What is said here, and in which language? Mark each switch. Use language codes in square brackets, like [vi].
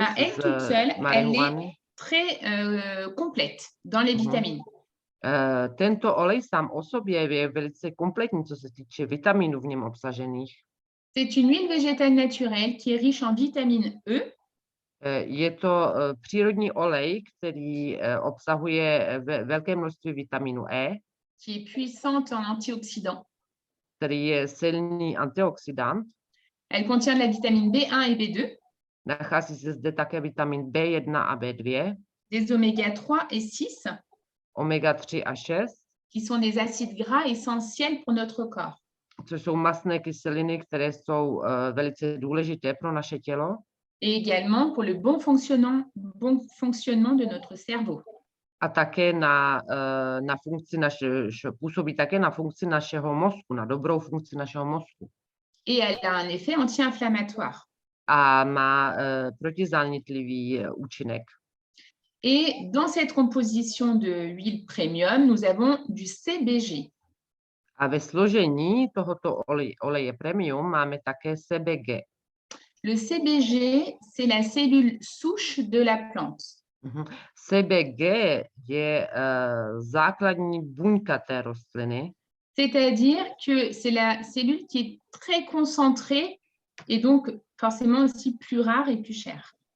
[fr] À elle toute seule, elle est très complète dans les vitamines. [cs] Tento olej sám o sobě je velice kompletní, co se týče vitaminů v něm obsažených. [fr] C'est une huile végétale naturelle qui est riche en vitamine E. [cs] Je to přírodní olej, který obsahuje velké množství vitaminu E, [fr] qui est puissante en antioxydants. [cs] Který je silný antioxidant. [fr] Elle contient de la vitamine B1 et B2. [cs] Nachází se zde také vitamin B1 a B2. [fr] Des oméga 3 et 6. [cs] Oméga 3 a 6. [fr] Qui sont des acides gras essentiels pour notre corps. [cs] Což jsou mastné kyseliny, které jsou velice důležité pro naše tělo. [fr] Et également pour le bon fonctionnement de notre cerveau. [cs] A také na funkci působí také na funkci našeho mozku, na dobrou funkci našeho mozku. [fr] Et elle a un effet anti-inflammatoire. [cs] A má protizánětlivý účinek. [fr] Et dans cette composition de huile premium, nous avons du CBG. [cs] A ve složení tohoto oleje premium máme také CBG. [fr] Le CBG, c'est la cellule souche de la plante. [cs] CBG je základní buňka té rostliny. [fr] C'est-à-dire que c'est la cellule qui est très concentrée et donc forcément aussi plus rare et plus chère.